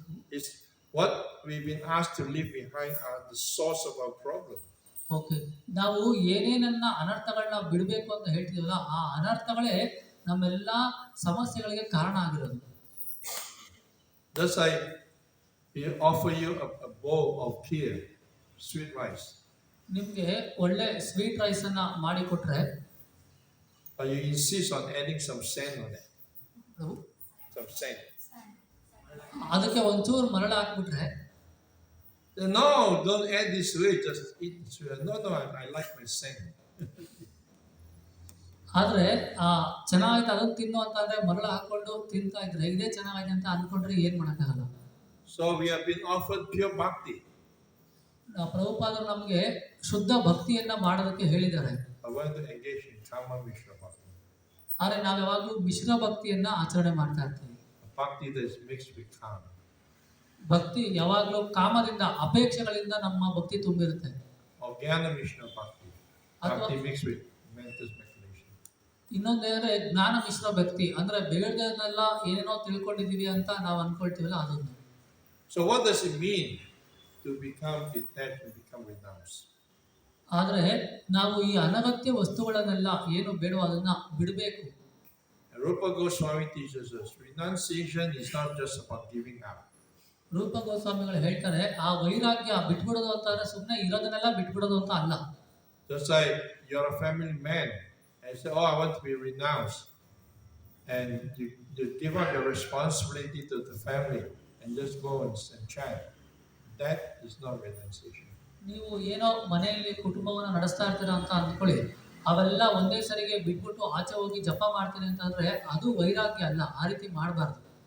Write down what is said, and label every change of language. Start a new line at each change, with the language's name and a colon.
English: It's what we've been asked to leave behind are the source of our problem.
Kannada: Okay, ನಾವು ಏನೇನನ್ನ ಅನರ್ಥಗಳನ್ನ ಬಿಡಬೇಕು ಅಂತ ಹೇಳ್ತೀವಲ್ಲ ಆ ಅನರ್ಥಗಳೇ ನಮ್ಮೆಲ್ಲ ಸಮಸ್ಯೆಗಳಿಗೆ ಕಾರಣ ಆಗಿರೋದು.
English: Just like we offer you a bowl of kheer, sweet rice.
Kannada: ನಿಮ್ಗೆ ಒಳ್ಳೆ ಸ್ವೀಟ್ ರೈಸ್ ಅನ್ನ ಮಾಡಿ ಕೊಟ್ರೆ
English: But you insist on adding some sand on it. Some sand.
Kannada: ಅದಕ್ಕೆ ಒಂಚೂರು ಮರಳು ಹಾಕ್ಬಿಟ್ರೆ,
English: No, don't add this way, just eat this way. No, I like my sand.
Kannada: ಆದ್ರೆ ಚೆನ್ನಾಗೈತೆ ಅದನ್ನ ತಿನ್ನು ಅಂತ ಅಂದ್ರೆ ಮರಳು ಹಾಕೊಂಡು ತಿಂತಾ ಇದ್ರೆ ಇದೇ ಚೆನ್ನಾಗೈತೆ ಅಂತ ಅನ್ಕೊಂಡ್ರೆ ಏನ್ ಮಾಡಕ್ಕಾಗಲ್ಲ.
English: So we have been offered pure bhakti.
Kannada: ಪ್ರಭುಪಾದರು ನಮ್ಗೆ ಶುದ್ಧ ಭಕ್ತಿಯನ್ನ ಮಾಡೋದಕ್ಕೆ ಹೇಳಿದ್ದಾರೆ.
English: I want to engage in karma mishra bhakti.
Kannada: ಆದ್ರೆ ನಾವ್ ಯಾವಾಗ್ಲೂ ಮಿಶ್ರ ಭಕ್ತಿಯನ್ನ ಆಚರಣೆ ಮಾಡ್ತಾ ಇರ್ತೀವಿ.
English: Bhakti that is mixed with karma.
Kannada: ಭಕ್ತಿ ಯಾವಾಗ್ಲೂ ಕಾಮದಿಂದ ಅಪೇಕ್ಷೆಗಳಿಂದ ನಮ್ಮ ಭಕ್ತಿ ತುಂಬಿರುತ್ತೆ.
English: Or jnana mishra bhakti. Bhakti mixed with mental speculation.
Kannada: ಇನ್ನೊಂದೇಂದ್ರೆ ಜ್ಞಾನ ಮಿಶ್ರ ಭಕ್ತಿ, ಅಂದ್ರೆ ಬೇಡದನ್ನೆಲ್ಲ ಏನೇನೋ ತಿಳ್ಕೊಂಡಿದೀವಿ ಅಂತ ನಾವು ಅನ್ಕೊಳ್ತೀವಲ್ಲ ಅದೊಂದು.
English: So what does it mean to become detached and become renounced?
Kannada: ಆದ್ರೆ ನಾವು ಈ ಅನಗತ್ಯ ವಸ್ತುಗಳನ್ನೆಲ್ಲ ಏನು ಬೇಡವೋ ಅದನ್ನ ಬಿಡಬೇಕು.
English: Rupa Goswami teaches us renunciation is not just about giving up.
Kannada: ರೂಪ ಗೋಸ್ವಾಮಿಗಳು ಹೇಳ್ತಾರೆ ಆ ವೈರಾಗ್ಯ ಬಿಟ್ಬಿಡೋದು ಅಂತಂದ್ರೆ ಸುಮ್ಮನೆ ಇರೋದನ್ನೆಲ್ಲ ಬಿಟ್ಬಿಡೋದು ಅಂತ ಅಲ್ಲ.
English: Just like you're a family man and say, oh, I want to be renounced. And you give up your responsibility to the family and just go and chant. That is not renunciation.
Kannada: ನೀವು ಏನೋ ಮನೆಯಲ್ಲಿ ಕುಟುಂಬವನ್ನ ನಡೆಸ್ತಾ ಇರ್ತೀರಾ ಅಂತ ಅಂದ್ಕೊಳ್ಳಿ, ಅವೆಲ್ಲ ಒಂದೇ ಸರಿಗೆ ಬಿಟ್ಬಿಟ್ಟು ಆಚೆ ಹೋಗಿ ಜಪ ಮಾಡ್ತೀನಿ ಅಂತಂದ್ರೆ ಅದು ವೈರಾಗ್ಯ ಅಲ್ಲ, ಆ ರೀತಿ ಮಾಡಬಾರ್ದು.